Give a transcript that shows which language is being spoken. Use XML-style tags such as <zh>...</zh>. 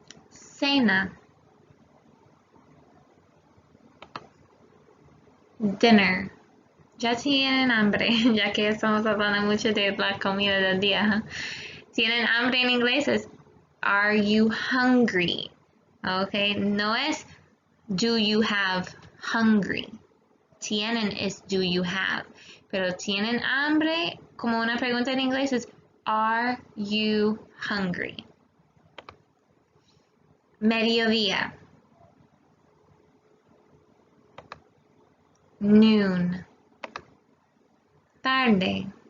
<es>Cena, dinner. Ya tienen hambre, ya que estamos hablando mucho de la comida del día. Tienen hambre en inglés es</es> <en>are you hungry?</en> <es>Okay, no es</es> <en>do you have hungry.</en> <es>Tienen es</es> <en>do you have.</en> <es>Pero tienen hambre, como una pregunta en inglés es</es> <en>are you hungry?</en> <es>Mediodía. Noon. Tarde.</es>